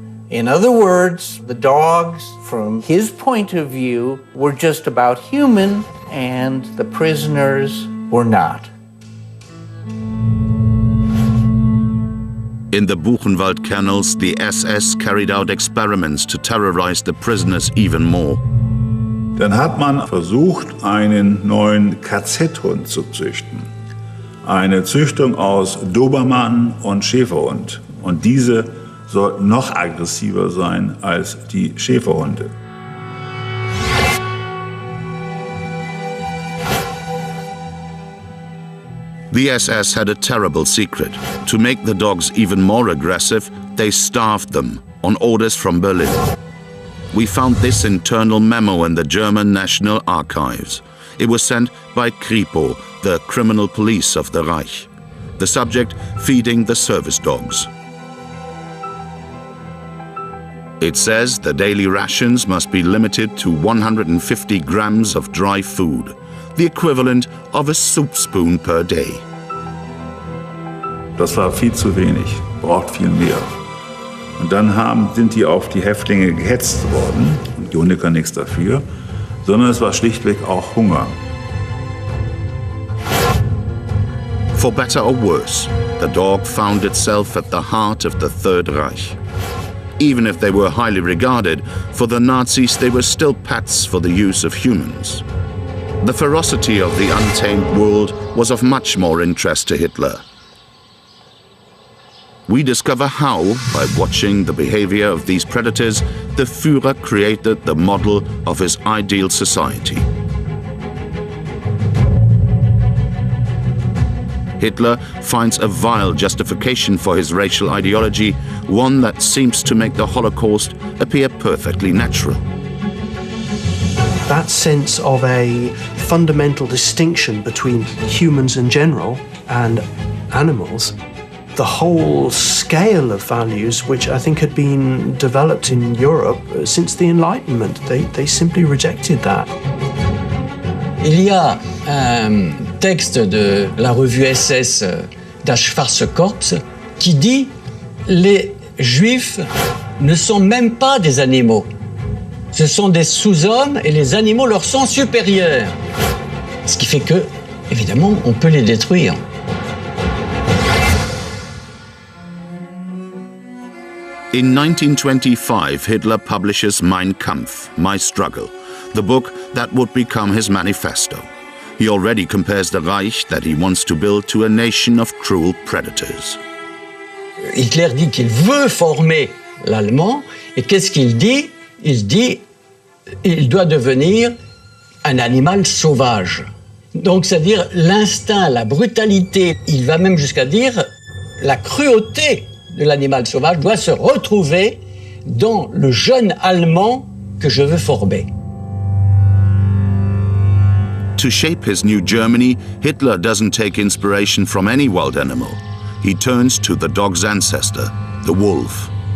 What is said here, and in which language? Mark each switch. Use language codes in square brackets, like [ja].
[en] In other words, the dogs, from his point of view, were just about human, and the prisoners were not. In the Buchenwald kennels, the SS carried out experiments to terrorize the prisoners even more. [de] Dann hat man versucht, einen neuen KZ-Hund zu züchten. Eine Züchtung aus Dobermann und Schäferhund. Und diese sollten noch aggressiver sein als die Schäferhunde. [en] The SS had a terrible secret. To make the dogs even more aggressive, they starved them on orders from Berlin. We found this internal memo in the German National Archives. It was sent by Kripo, the criminal police of the Reich. The subject, feeding the service dogs. It says the daily rations must be limited to 150 grams of dry food, the equivalent of a soup spoon per day. [de] Das war viel zu wenig, braucht viel mehr. Und dann sind die auf die Häftlinge gehetzt worden, und die Hunde können nichts dafür, sondern es war schlichtweg auch Hunger. [en] For better or worse, the dog found itself at the heart of the Third Reich. Even if they were highly regarded, for the Nazis they were still pets for the use of humans. The ferocity of the untamed world was of much more interest to Hitler. We discover how, by watching the behavior of these predators, the Führer created the model of his ideal society. Hitler finds a vile justification for his racial ideology, one that seems to make the Holocaust appear perfectly natural. That sense of a fundamental distinction between humans in general and animals, the whole scale of values which I think had been developed in Europe since the Enlightenment, they simply rejected that. [fr] Il y a un texte de la revue SS Das Schwarze Korps qui dit « Les Juifs ne sont même pas des animaux. Ce sont des sous-hommes et les animaux leur sont supérieurs. » Ce qui fait que, évidemment, on peut les détruire. [en] In 1925, Hitler publishes Mein Kampf, My Struggle, the book that would become his manifesto. He already compares the Reich that he wants to build to a nation of cruel predators. [fr] Hitler dit qu'il veut former l'Allemand, et qu'est-ce qu'il dit? Il dit qu'il doit devenir un animal sauvage. Donc, c'est-à-dire l'instinct, la brutalité, il va même jusqu'à dire la cruauté de l'animal sauvage doit se retrouver dans le jeune Allemand que je veux former. [en] To shape his new Germany, Hitler doesn't take inspiration from any wild animal. He turns to the dog's ancestor, the wolf.